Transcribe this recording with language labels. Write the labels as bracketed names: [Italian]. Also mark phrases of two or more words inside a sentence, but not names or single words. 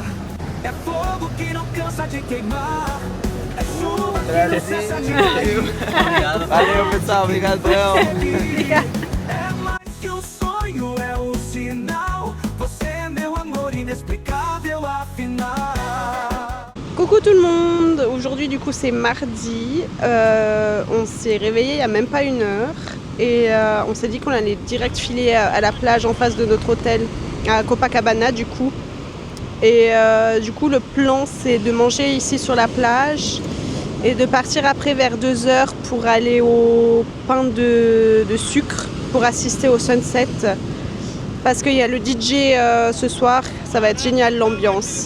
[Portuguese] É fogo que não cansa de queimar. É chuva que não cessa de cair. Valeu, pessoal, obrigadão. É mais que um sonho, é um sinal. Você é meu amor inexplicável, afinal. [French] Coucou tout le monde, aujourd'hui du coup c'est mardi, on s'est réveillé il n'y a même pas une heure et on s'est dit qu'on allait direct filer à la plage en face de notre hôtel à Copacabana du coup. Et du coup le plan c'est de manger ici sur la plage et de partir après vers 2h pour aller au pain de sucre pour assister au sunset parce qu'il y a le DJ ce soir, ça va être génial l'ambiance.